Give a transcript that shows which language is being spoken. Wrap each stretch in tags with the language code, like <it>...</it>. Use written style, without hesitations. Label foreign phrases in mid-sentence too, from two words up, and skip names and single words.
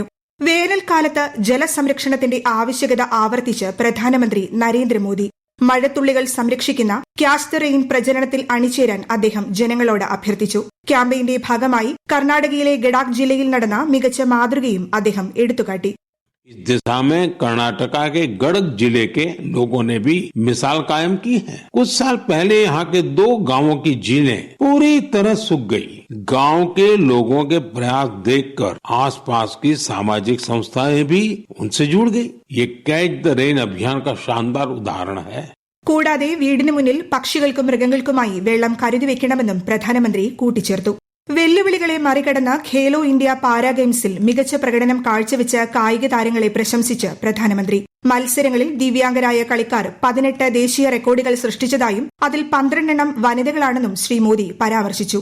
<ml>വേനൽക്കാലത്ത് ജലസംരക്ഷണത്തിന്റെ ആവശ്യകത ആവർത്തിച്ച് പ്രധാനമന്ത്രി നരേന്ദ്രമോദി. മഴത്തുള്ളികൾ സംരക്ഷിക്കുന്ന ക്യാച്ച് ദ റെയിൻ പ്രചരണത്തിൽ അണിചേരാൻ അദ്ദേഹം ജനങ്ങളോട് അഭ്യർത്ഥിച്ചു. ക്യാമ്പയിന്റെ ഭാഗമായി കർണാടകയിലെ ഗഡാക് ജില്ലയിൽ നടന്ന മികച്ച മാതൃകയും അദ്ദേഹം എടുത്തുകാട്ടി.</ml> <hi>इस दिशा में कर्नाटका के गडक जिले के लोगों ने भी मिसाल कायम की है। कुछ साल पहले यहाँ के 2 गांवों की झीलें पूरी तरह सूख गई। गांव के लोगों के प्रयास देखकर आसपास की सामाजिक संस्थाएं भी उनसे जुड़ गई। ये कैच द रेन अभियान का शानदार उदाहरण है.</hi> <ml>കൂടാതെ വീടിന് മുന്നിൽ പക്ഷികൾക്കും മൃഗങ്ങൾക്കുമായി വെള്ളം കരുതി വെക്കണമെന്നും പ്രധാനമന്ത്രി കൂട്ടിച്ചേർത്തു. വെല്ലുവിളികളെ മറികടന്ന ഖേലോ ഇന്ത്യ പാരാ ഗെയിംസിൽ മികച്ച പ്രകടനം കാഴ്ചവെച്ച കായിക താരങ്ങളെ പ്രശംസിച്ച് പ്രധാനമന്ത്രി. മത്സരങ്ങളിൽ ദിവ്യാംഗരായ കളിക്കാർ 18 ദേശീയ റെക്കോർഡുകൾ സൃഷ്ടിച്ചതായും അതിൽ 12 വനിതകളാണെന്നും ശ്രീ മോദി പരാമർശിച്ചു.</ml>